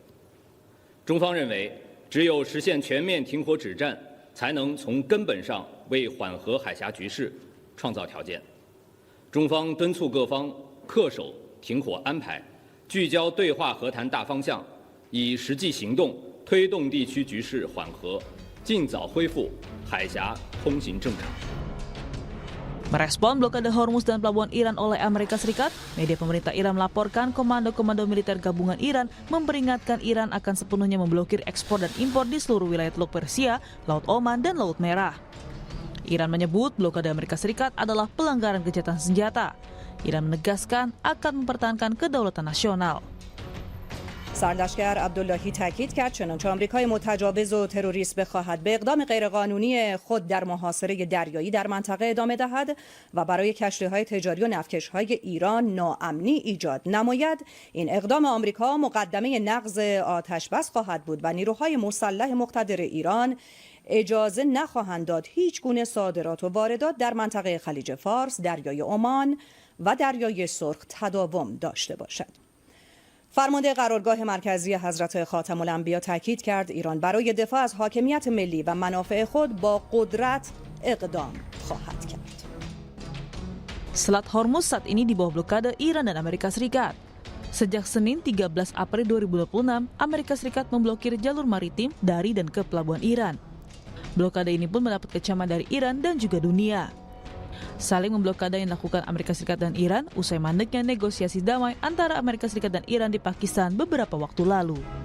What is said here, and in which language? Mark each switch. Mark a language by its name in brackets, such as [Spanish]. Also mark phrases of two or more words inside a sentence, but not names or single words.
[Chinese] 中方认为，只有实现全面停火止战，才能从根本上为缓和海峡局势创造条件。中方敦促各方恪守停火安排，聚焦对话和谈大方向，以实际行动推动地区局势缓和，尽早恢复海峡通行正常。 [Indonesian] Merespon blokade Hormuz dan pelabuhan Iran oleh Amerika Serikat, media pemerintah Iran melaporkan komando-komando militer gabungan Iran memperingatkan Iran akan sepenuhnya memblokir ekspor dan impor di seluruh wilayah Teluk Persia, Laut Oman, dan Laut Merah. Iran menyebut blokade Amerika Serikat adalah pelanggaran gencatan senjata. Iran menegaskan akan mempertahankan kedaulatan nasional. [Persian] سرلشکر عبداللهی تاکید کرد چنانچه آمریکای متجاوز و تروریست بخواهد به اقدام غیرقانونی خود در محاصره دریایی در منطقه ادامه دهد و برای کشتی‌های تجاری و نفتکش‌های ایران ناامنی ایجاد نماید، این اقدام آمریکا مقدمه نقض آتش‌بس خواهد بود و نیروهای مسلح مقتدر ایران اجازه نخواهند داد هیچ گونه صادرات و واردات در منطقه خلیج فارس، دریای عمان و دریای سرخ تداوم داشته باشد. فرمانده قرارگاه مرکزی حضرت خاتم الانبیا تاکید کرد ایران برای دفاع از حاکمیت ملی و منافع خود با قدرت اقدام خواهد کرد. [Indonesian] Selat Hormuz saat ini di bawah blokade Iran dan Amerika Serikat. Sejak Senin 13 April 2026, Amerika Serikat memblokir jalur maritim dari dan ke pelabuhan Iran. Blokade ini pun mendapat kecaman dari Iran dan juga dunia. Saling memblokade yang dilakukan Amerika Serikat dan Iran usai mandeknya negosiasi damai antara Amerika Serikat dan Iran di Pakistan beberapa waktu lalu.